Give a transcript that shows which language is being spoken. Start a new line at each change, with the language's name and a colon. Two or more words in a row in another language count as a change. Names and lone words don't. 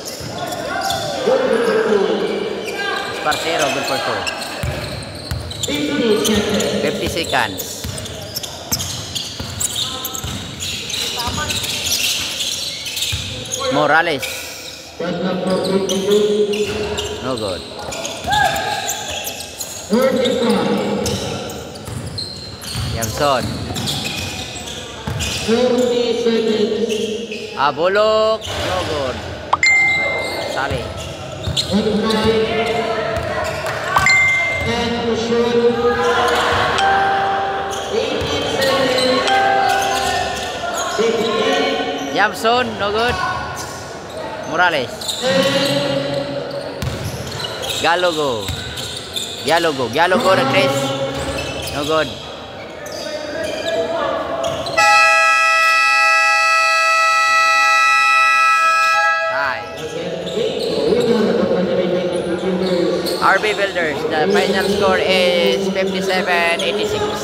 English: Espartero, good for 2. 50 seconds. Morales. No good. Yamson. Abulok. No good. Sali. Yamson. No good. Morales. Galogo. Dialogo. Dialogo na Chris. No good. RB Builders, the final score is 57-86.